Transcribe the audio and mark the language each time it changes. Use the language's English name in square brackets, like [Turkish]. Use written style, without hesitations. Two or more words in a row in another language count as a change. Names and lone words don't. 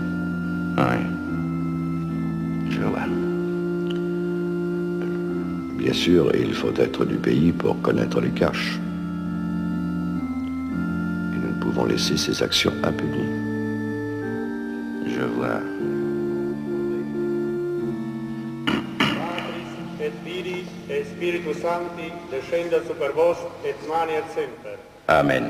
[French] Oui. Je vois. Bien sûr, il faut être du pays pour connaître les caches. Et nous ne pouvons laisser ces actions impunies. Je vois. [Latin] Patris, et Filii, et Spiritus Sancti, descenda super vos, et maniat semper. Amen.